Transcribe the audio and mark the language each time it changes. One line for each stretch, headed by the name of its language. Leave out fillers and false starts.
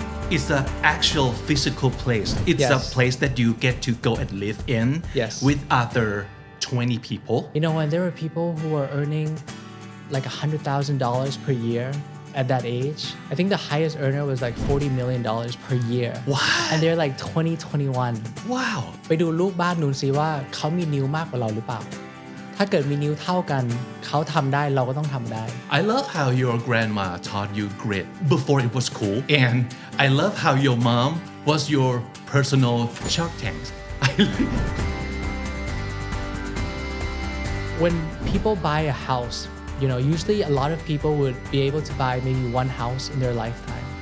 English: It's an actual physical place. It's Yes. a place that you get to go and live in Yes. with other 20 people. You know, and there were people who were earning like $100,000 per year at that age. I think the highest earner was like $40 million per year. What? And they're like 20, 21. Wow.
Thai: ไปดูลูกบ้านนู้นสิว่าเขามีนิ้วมากกว่าเราหรือเปล่า ถ้าเกิดมีนิ้วเท่ากันเขาทำได้เราก็ต้องทำได้
English: I love how your grandma taught you grit before it was cool. And I love how your mom was your personal Shark Tank. When people buy a house, you know, usually a lot of people would be able to buy maybe one house in their lifetime.